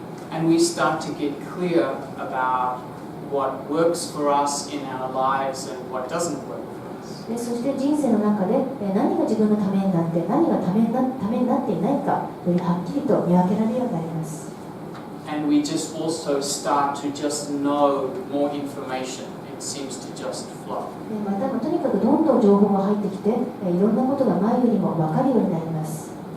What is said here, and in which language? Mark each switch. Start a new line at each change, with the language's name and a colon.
English: And we start to get clear about what works for us in our lives and what doesn't work for us.
Japanese: そして人生の中で何が自分のためになって何がためになっていないかよりはっきりと見分けられるようになります。
English: And we just also start to just know more information. It seems to just flow.
Japanese: またとにかくどんどん情報が入ってきていろんなことが前よりも分かるようになります。